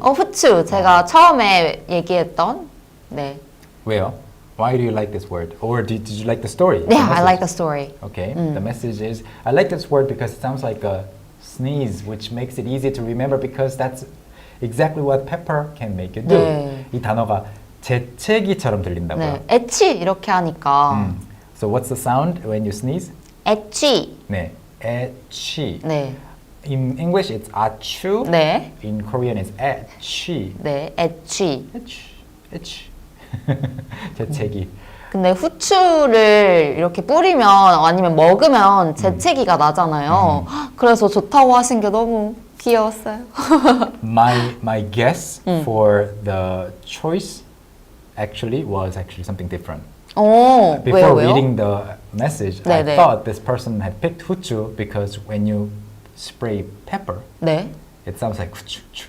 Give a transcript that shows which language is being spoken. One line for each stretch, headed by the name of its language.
Korean: 후추. 제가 처음에 얘기했던. 네. 왜요?
English: Why do you like this word? Or did you like the story? Yeah, I like the story. Okay. The message is, I like this word because it sounds like a sneeze, which makes it easy to remember because that's exactly what pepper can make you do.
Korean: 네. 이 단어가 재채기처럼 들린다고요. 네. 애취 이렇게 하니까.
English: So what's the sound when you sneeze?
Korean: 애취. 네. 애취. 네.
English: In English it's 아추.
Korean: 네.
English: In Korean it's 애취.
Korean: 네. 애취. 애취. 재채기. 근데 후추를 이렇게 뿌리면 아니면 먹으면 재채기가 나잖아요. 그래서 좋다고 하신 게 너무 귀여웠어요.
English: My guess for the choice was actually something different. Before
Korean: 왜요?
English: reading the message, I
Korean: 네네.
English: thought this person had picked 후추 because when you spray pepper,
Korean: 네.
English: it sounds like 후추.